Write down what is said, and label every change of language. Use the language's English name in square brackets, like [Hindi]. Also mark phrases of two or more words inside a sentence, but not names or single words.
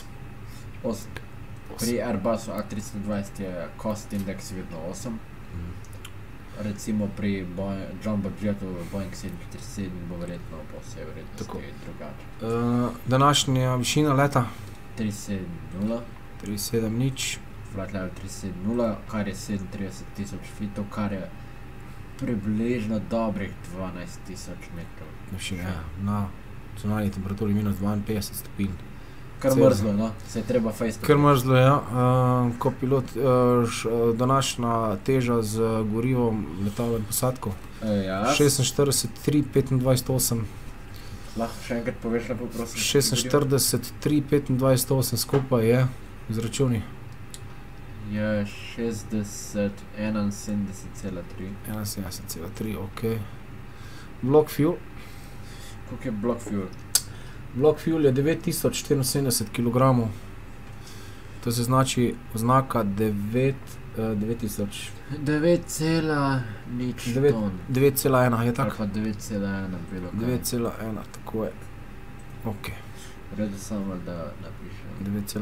[Slovenian] 8. Pri Airbusu A320 je [English] cost index [Slovenian] vedno 8. Recimo pri Jumbo Jetu Boeing 747 bo verjetno po vsej vrednosti drugače. Današnja višina leta? 370. 370. [English] Flight level 370, [Slovenian] kar je 37 tisoč feetov, kar je približno dobrih 12 tisoč metrov. Višina, ja. Na zunanji temperaturi minus 52 stopinj. Kar mrzlo, no? Se je treba fejstati. Kar mrzlo, ja. Kopilot, današnja teža z gorivom, letalo in posadko? Ja. 46, 3, 25, 8. Lahko še enkrat poveš lepo, prosim. 46, 3, 25, 8 skupaj je, izračuni. Je 60, 71,3. 71,3, [English] ok. Block fuel. [Slovenian] Koliko je [English] block fuel? Block fuel [Slovenian] je 9074 kg. To se znači oznaka 9000. 9,0 ton. 9,1 je tako? Ali pa 9,1 bilo kaj. 9,1, tako je. Ok. Redu samo da napišem.